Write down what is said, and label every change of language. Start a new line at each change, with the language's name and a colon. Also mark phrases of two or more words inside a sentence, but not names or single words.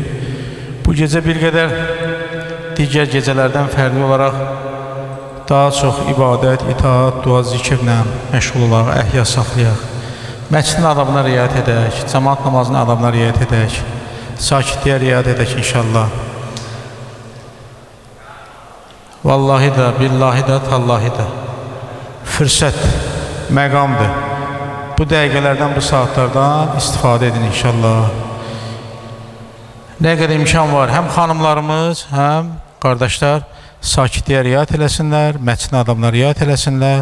Azerbaijani: Bu gecə bir qədər digər gecələrdən fərqli olaraq daha çox ibadət, itaat, dua, zikirlə məşğul olaraq Əhya saxlayaq. Məscidin adabına riayət edək, cəmaat namazının adabına riayət edək, sakitliyə riayət edək inşallah. Vallahi da, billahi da, tallahi da fürsət, məqamdır. Bu dəqiqələrdən, bu saatlardan istifadə edin inşallah. Nə qədər imkan var, həm xanımlarımız, həm qardaşlar sakitliyə riayət eləsinlər, məscidin adamına riayət eləsinlər.